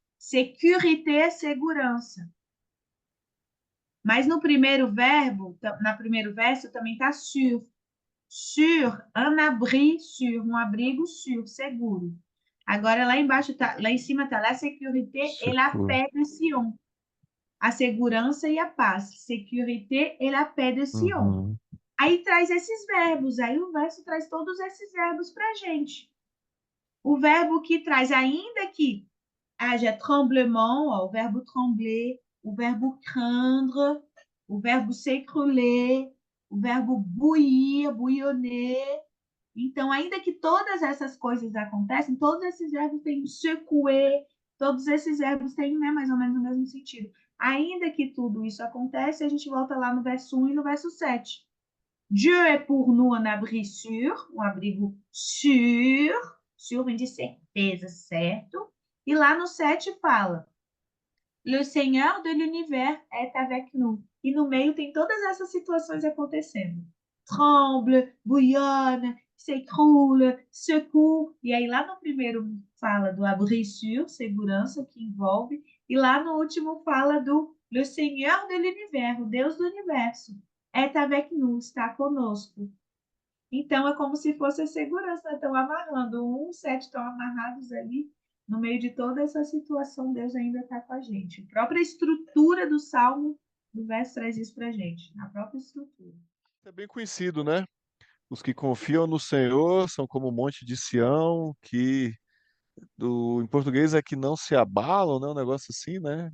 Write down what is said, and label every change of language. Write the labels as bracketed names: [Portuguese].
[Portuguese] Sécurité é segurança. Mas no primeiro verbo, na primeiro verso, também está sur. Sur, [French] un abri sur, [Portuguese] um abrigo sur, seguro. Agora lá embaixo tá, lá em cima está [French] la sécurité et la Secou. [Portuguese] paix de Sion. A segurança e a paz. [French] Sécurité et la paix de Sion. Uhum. [Portuguese] Aí traz esses verbos, aí o verso traz todos esses verbos para a gente. O verbo que traz, ainda que haja tremblement, ó, o verbo trembler, o verbo craindre, o verbo s'écrouler, o verbo bouillir, bouillonner. Então, ainda que todas essas coisas acontecem, todos esses verbos têm secouer, todos esses verbos têm, né, mais ou menos o mesmo sentido. Ainda que tudo isso acontece, a gente volta lá no verso 1 e no verso 7. [French] Dieu est pour nous un abri sûr, [Portuguese] um abrigo sûr, sûr vem de certeza, certo? E lá no 7 fala, [French] le Seigneur de l'univers est avec nous. [Portuguese] E no meio tem todas essas situações acontecendo. [French] Tremble, bouillonne, s'écroule, secoue. [Portuguese] E aí lá no primeiro fala do abri sûr, segurança, que envolve. E lá no último fala do [French] le Seigneur de l'univers, [Portuguese] o Deus do universo. [French] Est avec nous, [Portuguese] está conosco. Então, é como se fosse a segurança, estão amarrando. O 1, 7 estão amarrados ali. No meio de toda essa situação, Deus ainda está com a gente. A própria estrutura do Salmo, do verso, traz isso para a gente. A própria estrutura. É bem conhecido, né? Os que confiam no Senhor são como o monte de Sião, que em português é que não se abalam, né? Um negócio assim, né?